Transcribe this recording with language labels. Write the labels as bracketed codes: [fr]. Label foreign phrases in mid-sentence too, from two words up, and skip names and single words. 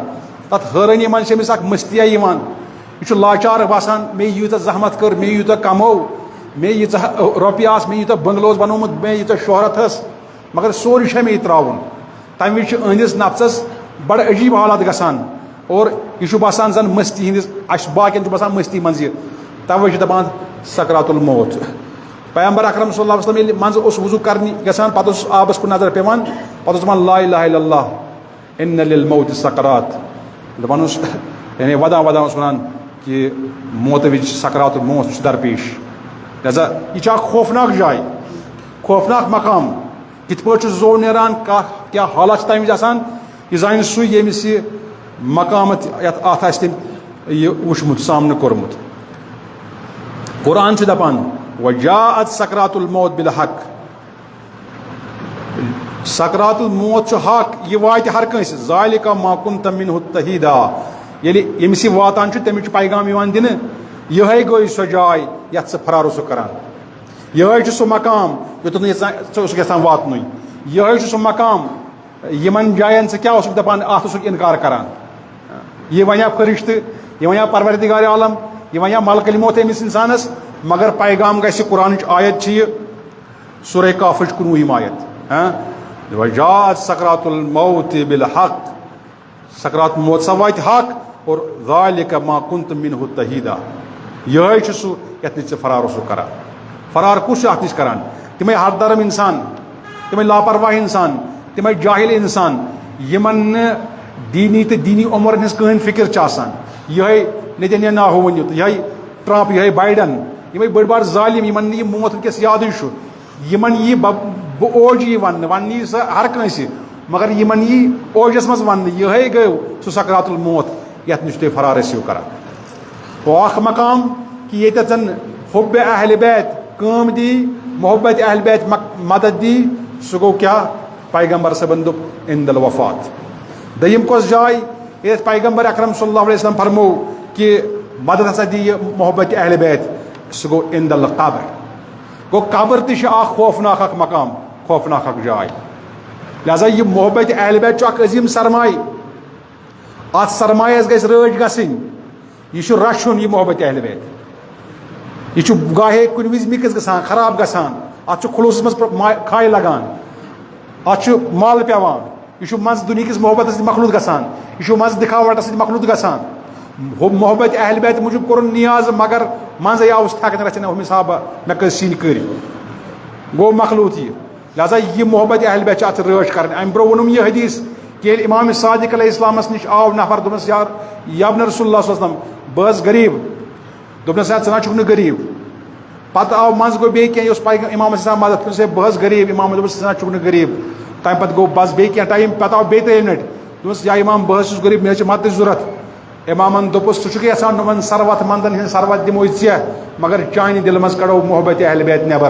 [ks] تتھ حٲرٲنی منٛز چھِ أمِس اکھ مٔستِیا یِوان. یہِ چھُ لاچار باسان مےٚ ییٖژاہ زحمت کٔر مےٚ یوٗتاہ کموو مےٚ ییٖژاہ رۄپیہِ آسہٕ مےٚ یوٗتاہ بنگلہٕ اوس بنومُت مےٚ ییٖژاہ شہرت ٲس مگر سورُے چھا مےٚ یہِ ترٛاوُن. تمہِ وِزِ چھُ أہنٛدِس نفسس بڑٕ عجیٖب حالات گژھان اور یہِ چھُ باسان زن مستی ہِنٛدِس اسہِ باقین چھُ باسان مستی منٛز یہِ. توے چھِ دپان [ar] سکرات الموت. [ks] پیغمبر اکرم [ar] صلی اللہ علیہ وسلم [ks] ییٚلہِ منٛزٕ اوس وضوٗ کرنہِ گژھان پتہٕ اوس آبس کُن نظر پیوان پتہٕ اوس دپان [ar] لا اِلہ الا اللہ اِنَّ لِلموتِ سکرات. [ks] دپان اوس یعنی ودان ودان اوس ونان کہ موتہٕ وِزِ چھِ [ar] سکرات الموت [ks] چھُ درپیش. لہذا یہِ چھِ اکھ خوفناک جاے خوفناک مقام. کِتھ پٲٹھۍ چھُ زو نیران کیاہ حالات چھِ تمہِ وِزِ آسان یہِ زانہِ سُے ییٚمِس یہِ مقامت یتھ اتھ آسہِ تٔمۍ یہِ وٕچھمُت سامنہٕ کوٚرمُت. قرآن چھُ دپان [ar] وجاءت سکرات الموت بالحق. سکرات الموت [ks] چھُ حق یہِ واتہِ ہر کٲنٛسہِ. [ar] ذالِکَ ما کُنتَ مِنہُ تحیٖدا. [ks] ییٚلہِ ییٚمِس یہِ واتان چھُ تٔمِس چھُ پیغام یِوان دِنہٕ یِہے گٔے سۄ جاے یتھ ژٕ فرار اوسُکھ کران. یِہے چھُ سُہ مقام یوٚتَتھ نہٕ ژٕ اوسُکھ یژھان واتنُے. یِہے چھُ سُہ مقام یِمن جاین ژٕ کیاہ اوسُکھ دپان اتھ اوسُکھ انکار کران. یہِ ونیا فرشتہٕ یہِ ونیا پروردگار عالم یہِ ونیا ملکل موت أمِس انسانس مگر پیغام گژھِ قرآنٕچ آیت چھِ یہِ سورہ کافٕچ 19 آیت [ar] وجاءت سکرات الموت بالحق. سکرات الموت [ks] سا واتہِ حق اور [ar] ذالِکَ ما کُنتَ مِنہُ تحیٖدا. [ks] یِہے چھُ سُہ یتھ نِش ژٕ فرار اوسُکھ کران. فرار کُس چھُ اتھ نِش کران تِمے ہر درم انسان تِمے لاپرواہ انسان تِمے جاہل انسان یِمن نہٕ دیٖنی تہٕ دیٖنی عمرن ہٕنٛز کٕہٕنۍ فکر چھِ آسان. یِہے نیتنیاہو ؤنِو تہٕ یِہے ٹرمپ یِہے بایڈن یِمے بٔڑۍ بار ظٲلِم یِمن نہٕ یہِ موت وٕنکیٚس یادٕے چھُ. یِمن یی بہٕ اوج یی وننہٕ یی سۄ ہر کٲنٛسہِ مگر یِمن یی اوجس منٛز وننہٕ یِہے گوٚو سُہ [ar] سکرات الموت [ks] یتھ نِش تُہۍ فرار ٲسِو کران. گوٚو اکھ مقام کہِ ییٚتٮ۪تھ زن حُبِ اہلِ بیت کٲم دی محبت اہل بیت مدد دی سُہ گوٚو کیاہ پیغمبر صٲبن دوٚپ [ar] عند الوفات. [ks] دوٚیِم کۄس جاے ییٚتٮ۪تھ پیغمبر اکرم [ar] صلی اللہ علیہ وسلم [ks] فرمو کہِ مدد ہسا دی یہِ محبت اہل بیت سُہ گوٚو [ar] عند القبر. [ks] گوٚو قبر تہِ چھِ اکھ خوفناک اکھ مقام خوفناک اکھ جاے. لہذا یہِ محبت اہل بیت چھُ اکھ عظیٖم سرمایہِ. اتھ سرمایس گژھِ رٲچھ گژھٕنۍ. یہِ چھُ رچھُن یہِ محبت اہل بیت. یہ چھُ گاہے کُنہِ وِزِ مِکٕس گژھان خراب گژھان اتھ چھُ خلوٗصس منٛز کھاے لگان اتھ چھُ مل پیوان یہ منٛزٕ دُنہِکِس محبتس سۭتۍ مخلوٗط گژھان یہ منٛزٕ دِکھاوٹس سۭتۍ مخلوٗط گژھان. محبت اہل بیت موٗجوٗب کوٚرُن نیاز مگر منٛزٕے آوُس تھکنہٕ رژھِ ہُمہِ حسابہٕ مےٚ کٔژ سِنۍ کٔرۍ گوٚو مخلوٗط یہِ. لہذا یہِ محبت اہل بیت چھِ اتھ رٲچھ کرٕنۍ. امہِ برونٛہہ ووٚنُم یہِ حدیٖث کہ ییٚلہِ امام صادق علیہ السلامس نِش آو نفر دوٚپنس [ar] یا ابن رسول اللہ صلی اللہ علیہ وسلم [ks] بہٕ ٲسٕس غریٖب دوٚپنس ژٕ نہ چھُکھ نہٕ غریٖب. پتہٕ آو منٛزٕ گوٚو بیٚیہِ کینٛہہ یہِ اوس امامس آسان مدد دوٚپنس ہے بہٕ ٲسٕس غریٖب امامن دوٚپُس ژٕ نہ چھُکھ نہٕ غریٖب. تمہِ پتہٕ گوٚو بس بیٚیہِ کینٛہہ ٹایم پتہٕ آو بیٚیہِ ترٛیٚیِم لٹہِ دوٚپُس یا امام بہٕ حظ چھُس غریٖب مےٚ حظ چھِ مدتٕچ ضروٗرت. امامن دوٚپُس ژٕ چھُکھ یژھان دوٚپُن سروت منٛدن ہٕنٛز سروت دِموے ژےٚ مگر چانہِ دِلہٕ منٛز کڑو محبت اہل بیت نٮ۪بر.